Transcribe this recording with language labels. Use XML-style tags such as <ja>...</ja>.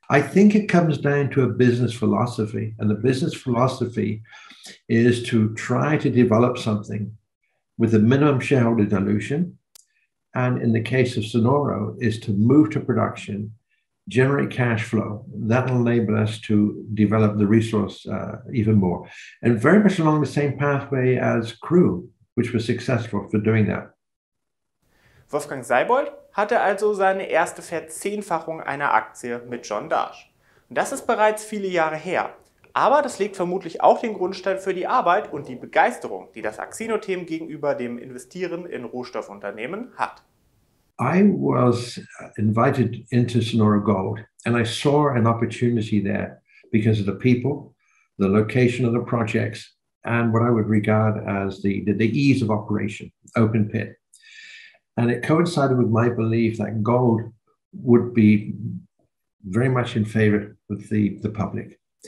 <en>I think it comes down to a business philosophy. And the business philosophy is to try to develop something with a minimum shareholder dilution. And in the case of Sonoro, is to move to production, generate cash flow. That will enable us to develop the resource even more. And very much along the same pathway as Crew, which was successful for doing that.</en> <de>Wolfgang Seibold hatte also seine erste Verzehnfachung einer Aktie mit John Darch. Und das ist bereits viele Jahre her. Aber das legt vermutlich auch den Grundstein für die Arbeit und die Begeisterung, die das Axino-Team gegenüber dem Investieren in Rohstoffunternehmen hat.</de> <en>I was invited into Sonoro Gold, and I saw an opportunity there because of the people, the location of the projects, and what I would regard as the ease of operation, open pit. And it coincided with my belief that gold would be very much in favor with the public.</en>